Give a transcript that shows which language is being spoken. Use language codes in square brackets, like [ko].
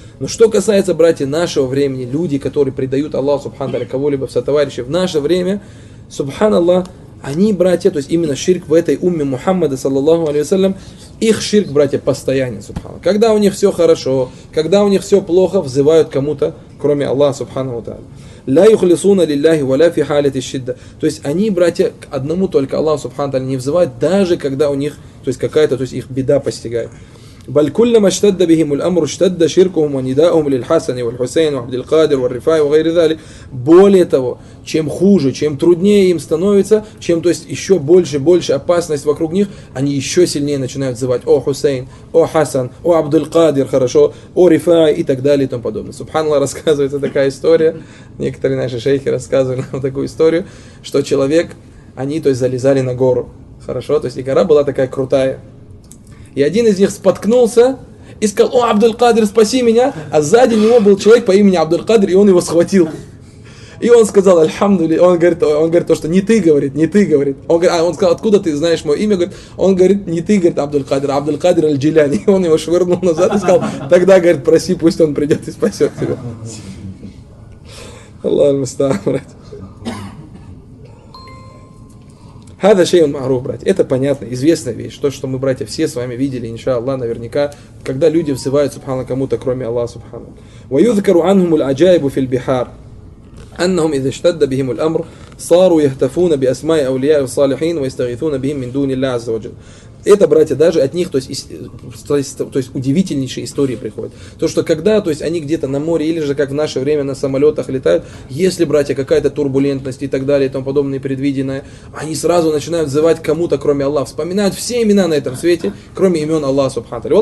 [ru] Но что касается, братья, нашего времени, люди, которые предают Аллаху Субхану Тааля кого-либо в сотоварищи, в наше время, субханаллах, они, братья, то есть именно ширк в этой умме Мухаммада, саллаллаху алейхи ва саллям, их ширк, братья, постоянен, субханаллах. Когда у них все хорошо, когда у них все плохо, взывают кому-то, кроме Аллаха, субханаху ва тааля. [ar] Ла юхлисуна лилляхи ва ля фи халати ш-шидда. [ru] То есть они, братья, к одному только Аллаху, субханаху ва тааля, не взывают, даже когда у них, то есть какая-то, то есть их беда постигает. [ar] بل كلما اشتد بهم الأمر اشتد شركهم ونداءهم للحسن والحسين وعبد القادر والرفاع وغير ذلك. [ru] Более того, чем хуже, чем труднее им становится, чем, то есть, еще больше, больше опасность вокруг них, они еще сильнее начинают звать: о Хусейн, о Хасан, о Абдул-Кадир, хорошо, о Рифай и так далее и тому подобное. Субханаллах, рассказывается такая история, некоторые наши шейхи рассказывали нам такую историю, что человек, они, то есть, залезали на гору, хорошо, то есть, и гора была такая крутая, и один из них споткнулся и сказал: о Абдул-Кадир, спаси меня, а сзади него был человек по имени Абдул-Кадир, и он его схватил. И он сказал: альхамдули, он говорит то, что не ты, говорит, не ты, говорит. Он говорит, а он сказал: откуда ты знаешь мое имя? Он говорит, не ты, говорит, Абдул-Кадир, Абдул-Кадир аль-Джиляни. И он его швырнул назад и сказал: тогда, говорит, проси, пусть он придет и спасет тебя. Аллах мастан, брат. [ar] Хаза шейун маруф, брать. [ru] Это понятно, известная вещь. То, что мы, братья, все с вами видели, иншаллах, наверняка, когда люди взывают, субхану, кому-то, кроме Аллаха, субхану. [ar] Ва юзкару анхуму л-аджайбу фил бихар. أنهم إذا اشتد بهم الأمر صاروا يهتفون بأسماء أولياء الصالحين ويستغيثون بهم من دون الله عز وجل. [ru] Это, братья, даже от них, то есть удивительнейшие истории приходят. То, что когда, то есть, они где-то на море или же как в наше время на самолетах летают, если, братья, какая-то турбулентность и так далее и тому подобное предвиденное, они сразу начинают взывать кому-то, кроме Аллаха, вспоминают все имена на этом свете, кроме имен Аллаха субханаху.